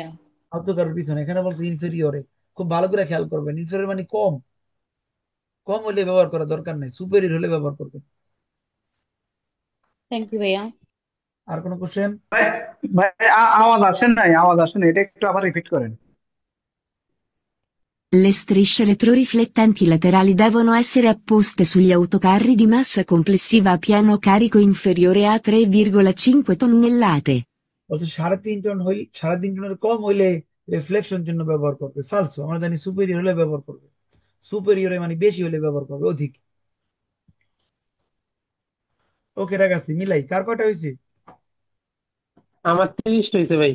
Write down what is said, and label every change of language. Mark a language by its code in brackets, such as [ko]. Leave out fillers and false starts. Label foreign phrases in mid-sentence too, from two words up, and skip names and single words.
[bn] অতকার পিছনে এখানে বলছে ইনফেরিয়রে, খুব ভালো করে খেয়াল করবেন, ইনফেরিয়র মানে কম, কম হলে ব্যবহার করা দরকার নেই, সুপেরিয়র হলে ব্যবহার করবেন। [en] thank you [bn] ভাইয়া। আর কোনো কোশ্চেন? ভাই ভাই আওয়াজ আসেন নাই, আওয়াজ আসেন, এটা একটু আবার রিপিট করেন। [it] Le strisce retroriflettenti laterali devono essere apposte sugli autocarri di massa complessiva a pieno carico inferiore a 3,5 tonnellate. [bn] বলছে 3.5 টন হইলে, 3.5 টনের কম হইলে রিফ্লেকশন চিহ্ন ব্যবহার করবে, ফালসো। আমরা জানি সুপেরিয়র হলে ব্যবহার করবে, সুপেরিয়রে মানে বেশি হলে ব্যবহার করবে, অধিক। ওকে রাখাচ্ছি, মিলাই। কার কয়টা হয়েছে? আমার 30 হয়েছে ভাই।